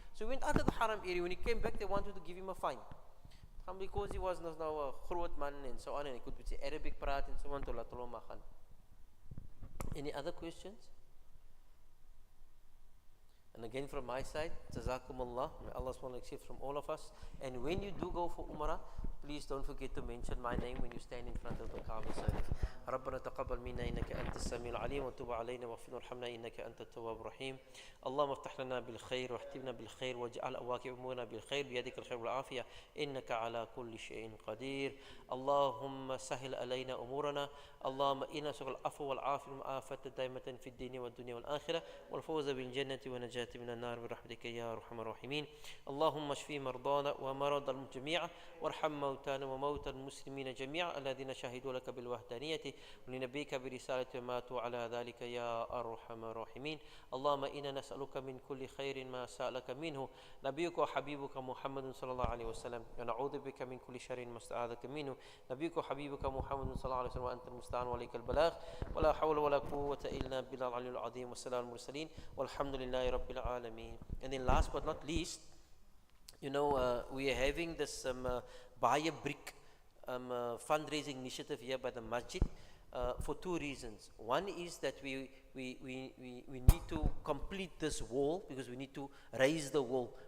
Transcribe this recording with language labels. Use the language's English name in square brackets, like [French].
[English] So he went out of the haram area. When he came back, they wanted to give him a fine. Because he was now a groot man and so on, and he could say Arabic praat and so on, to [Afrikaans] laat hom maar gaan. [English] Any other questions? And again from my side, Jazakumullah, may Allah SWT accept from all of us. And when you do go for Umrah, please don't forget to mention my name when you stand in front of the Kaaba Sharif. [Arabic] ربنا تقبل منا إنك أنت السميع العليم وتب علينا واغفر وارحمنا إنك أنت التواب الرحيم. اللهم افتح لنا بالخير واختمنا بالخير واجعل أواكب أمورنا بالخير بيدك الخير والعافية إنك على كل شيء قدير. اللهم سهل علينا أمورنا. اللهم إنا نسألك العفو والعافية والمعافاة دائمة في الدين والدنيا والآخرة والفوز بالجنة ونجاة من النار برحمتك يا أرحم الراحمين. اللهم اشف مرضانا ومرضى الجميع وارحم موتانا وموتى المسلمين جميعا الذين شهدوا لك بالوحدانية ولنبيك برسالة وماتوا على ذلك يا أرحم الراحمين. اللهم إنا نسألك من كل خير ما سألك منه نبيك وحبيبك محمد صلى الله عليه وسلم ونعوذ بك من كل شر ما استعاذك منه نبيك وحبيبك محمد صلى الله عليه وسلم وأنت المستعان وعليك البلاغ ولا حول ولا قوة إلا بالله العلي العظيم والسلام المرسلين والحمد لله رب العالمين. [English] And then last but not least, we are having this buy a brick fundraising initiative here by the Masjied for two reasons. One is that we need to complete this wall, because we need to raise the wall.